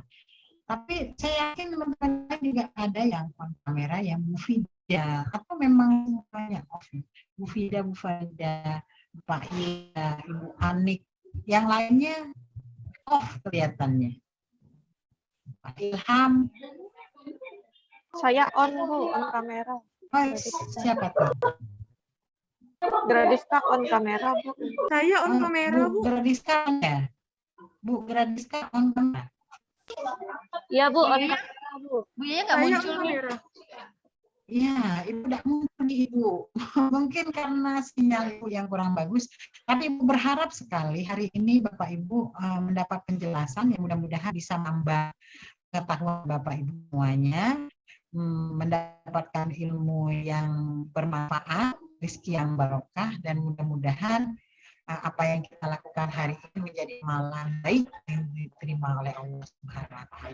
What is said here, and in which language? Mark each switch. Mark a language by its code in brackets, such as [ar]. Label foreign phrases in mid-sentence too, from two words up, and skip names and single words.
[id] Tapi saya yakin teman-teman juga ada yang on kamera, yang movie Ya, atau memang semuanya off? Bu Fida, Bu Farida, Pak Ida, Ibu Anik, yang lainnya off kelihatannya. Pak Ilham. Saya on Bu, on kamera. Oh, siapa tuh? Gradiska on kamera Bu. Saya on kamera, Bu. Gradiska ya? Bu Gradiska on kamera. Iya Bu, on Iya. kamera Bu. Bu Yaya nggak Saya muncul on nih. kamera. Iya, Ibu tidak muncul di Ibu. Mungkin karena sinyal Ibu yang kurang bagus. Tapi Ibu berharap sekali hari ini Bapak Ibu mendapat penjelasan yang mudah-mudahan bisa menambah pengetahuan Bapak Ibu semuanya, mendapatkan ilmu yang bermanfaat, rezeki yang barokah, dan mudah-mudahan apa yang kita lakukan hari ini menjadi amalan baik yang diterima oleh [ar] الله سبحانه وتعالى.